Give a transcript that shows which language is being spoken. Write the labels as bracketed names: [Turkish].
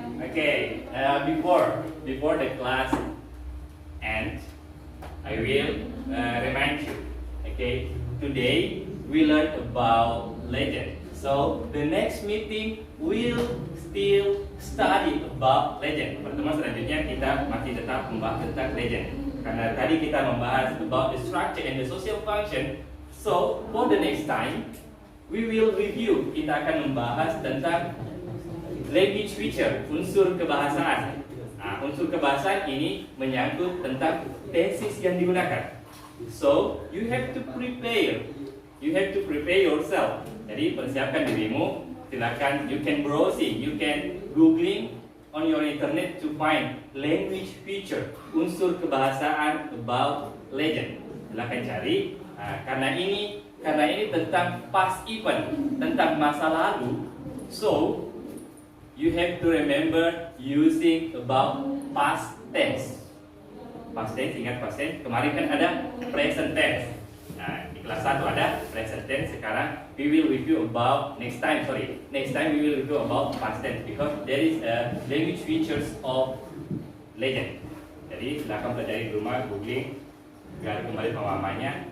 [English] Okay, before the class ends, I will remind you. Okay, today we learned about legend. So the next meeting will still study about legend. [Indonesian] Pertemuan selanjutnya kita masih tetap membahas tentang legend. Karena tadi kita membahas [English] about the structure and the social function. So for the next time we will review. [Indonesian] Kita akan membahas tentang language feature, unsur kebahasaan. Nah, unsur kebahasaan ini menyangkut tentang tenses yang digunakan. [English] So you have to prepare. You have to prepare yourself. [Indonesian] Jadi persiapkan dirimu. Silakan, [English] you can browsing, you can googling on your internet to find language feature, [Indonesian] unsur kebahasaan [English] about legend. [Indonesian] Silakan cari. Karena ini tentang past event, tentang masa lalu. [English] So you have to remember using about past tense. [Indonesian] Past tense, ingat past tense. Kemarin kan ada present tense. Nah, di kelas 1 ada present tense. Sekarang [English] we will review about next time we will review about past tense because there is a language features of legend. [Indonesian] Jadi silakan pelajari di rumah, googling, gali kembali pemahamannya.